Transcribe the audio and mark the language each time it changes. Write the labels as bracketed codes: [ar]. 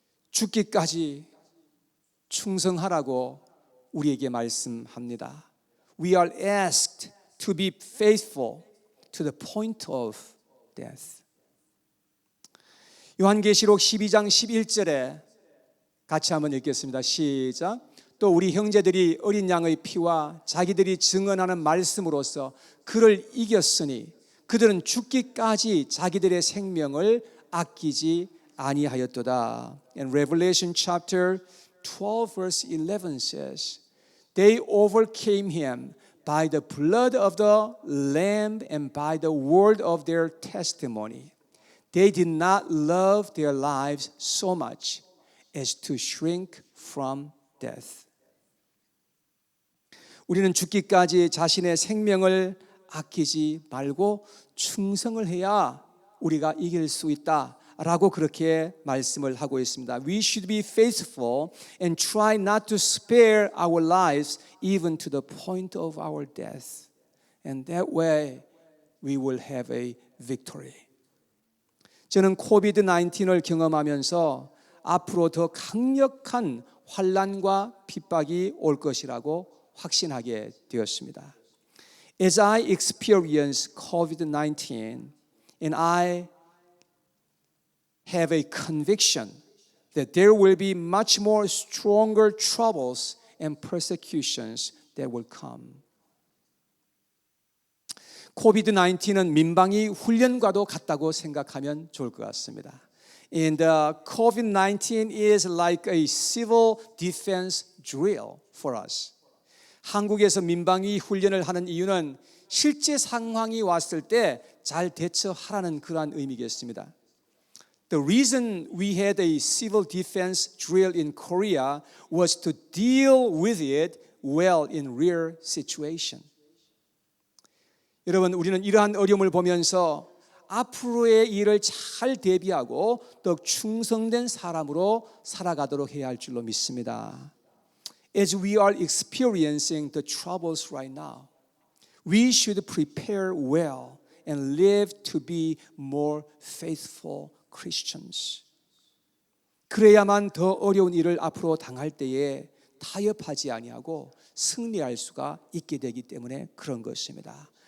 [ko] 죽기까지 충성하라고 우리에게 말씀합니다. [en] We are asked to be faithful to the point of death. [ko] 요한계시록 12장 11절에 같이 한번 읽겠습니다. 시작. 또 우리 형제들이 어린 양의 피와 자기들이 증언하는 말씀으로써 그를 이겼으니 그들은 죽기까지 자기들의 생명을 아끼지 아니하였도다. [en] And Revelation chapter 12 verse 11 says, They overcame him by the blood of the Lamb and by the word of their testimony. They did not love their lives so much as to shrink from death. [ko] 우리는 죽기까지 자신의 생명을 아끼지 말고 충성을 해야 우리가 이길 수 있다라고 그렇게 말씀을 하고 있습니다. [en] We should be faithful and try not to spare our lives even to the point of our death. And that way we will have a victory. [ko] 저는 코비드-19을 경험하면서 앞으로 더 강력한 환난과 핍박이 올 것이라고 확신하게 되었습니다. [en] As I experience COVID-19 and I have a conviction that there will be much more stronger troubles and persecutions that will come. [ko] 코비드-19은 민방위 훈련과도 같다고 생각하면 좋을 것 같습니다. [en] And COVID-19 is like a civil defense drill for us. [ko] 한국에서 민방위 훈련을 하는 이유는 실제 상황이 왔을 때 잘 대처하라는 그러한 의미겠습니다. [en] The reason we had a civil defense drill in Korea was to deal with it well in real situation. [ko] 여러분, 우리는 이러한 어려움을 보면서 앞으로의 일을 잘 대비하고 더욱 충성된 사람으로 살아가도록 해야 할 줄로 믿습니다. [en] As we are experiencing the troubles right now, we should prepare well and live to be more faithful Christians. [ko] 그래야만 더 어려운 일을 앞으로 당할 때에 타협하지 아니하고 승리할 수가 있게 되기 때문에 그런 것입니다.